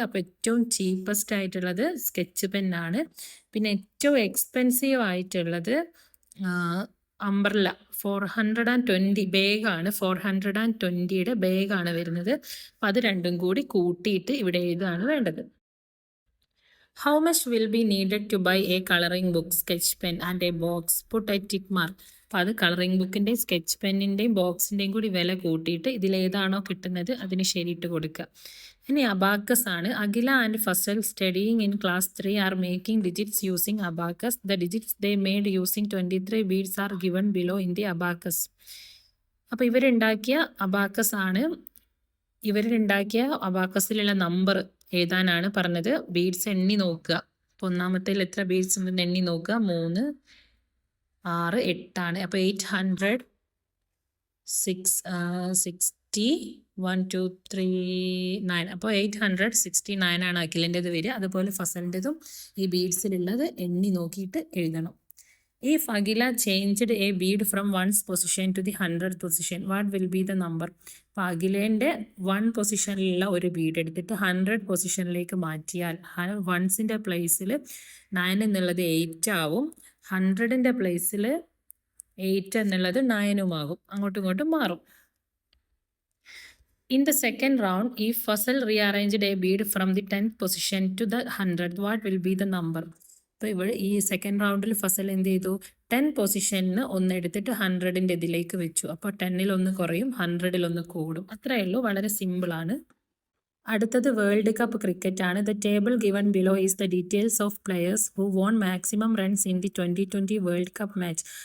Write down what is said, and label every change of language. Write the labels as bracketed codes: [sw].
[ml] അപ്പോൾ ഏറ്റവും ചീപ്പസ്റ്റ് ആയിട്ടുള്ളത് സ്കെച്ച് പെന്നാണ്. പിന്നെ ഏറ്റവും എക്സ്പെൻസീവ് ആയിട്ടുള്ളത് അംബ്രല 420 ബാഗാണ്. 420യുടെ ബാഗാണ് വരുന്നത്. അപ്പോൾ അത് രണ്ടും കൂടി കൂട്ടിയിട്ട് ഇവിടെ എഴുതാണ് വേണ്ടത്. [en] How much will be needed to buy a coloring book, sketch pen and a box? Put a tick mark. [ml] അപ്പോൾ അത് കളറിംഗ് ബുക്കിൻ്റെയും സ്കെച്ച് പെന്നിൻ്റെയും ബോക്സിൻ്റെയും കൂടി വില കൂട്ടിയിട്ട് ഇതിലേതാണോ കിട്ടുന്നത് അതിന് ശരിയിട്ട് കൊടുക്കുക. ഇനി അബാക്കസ് ആണ്. [en] Akhila and Fazal studying in class 3 are making digits using abacus. The digits they made using 23 beads are given below in the abacus. [ml] അപ്പോൾ ഇവരുണ്ടാക്കിയ അബാക്കസ് ആണ്. ഇവരുണ്ടാക്കിയ അബാക്കസിലുള്ള നമ്പർ എഴുതാനാണ് പറഞ്ഞത്. ബീഡ്സ് എണ്ണി നോക്കുക. അപ്പോൾ ഒന്നാമത്തേൽ എത്ര ബീഡ്സ് ഉണ്ടെന്ന് എണ്ണി നോക്കുക. 3, 6, 8 ആണ്. അപ്പോൾ 800, 60, 1, 2, 3, 9. അപ്പോൾ 869 ആണ് അഖിലിൻ്റെത് വരിക. അതുപോലെ ഫസലിൻ്റെതും ഈ ബീഡ്സിലുള്ളത് എണ്ണി നോക്കിയിട്ട് എഴുതണം. [en] If Akhila changed a bead from 1's position to the 100th position, what will be the number? [ml] അപ്പോൾ അഖിലേൻ്റെ 1 പൊസിഷനിലുള്ള ഒരു ബീഡ് എടുത്തിട്ട് 100 പൊസിഷനിലേക്ക് മാറ്റിയാൽ 1ൻ്റെ പ്ലേസിൽ 9 എന്നുള്ളത് 8 ആവും, 100ൻ്റെ പ്ലേസിൽ 8 എന്നുള്ളത് 9 ആകും. അങ്ങോട്ടും ഇങ്ങോട്ടും മാറും. [en] In the second round, if Fasal rearranged a bead from the 10th position to the 100th, what will be the number? [ml] അപ്പോൾ ഇവിടെ ഈ സെക്കൻഡ് റൗണ്ടിൽ ഫസൽ എന്ത് ചെയ്തു? 10 പൊസിഷനിൽ ഒന്ന് എടുത്തിട്ട് 100ൻ്റെ ഇതിലേക്ക് വെച്ചു. അപ്പോൾ 10ൽ ഒന്ന് കുറയും, 100ൽ ഒന്ന് കൂടും. അത്രയേ ഉള്ളൂ. വളരെ സിമ്പിളാണ്. അടുത്തത് വേൾഡ് കപ്പ് ക്രിക്കറ്റ് ആണ്. [en] The table given below is the details of players who won maximum runs in the 2020 world cup match.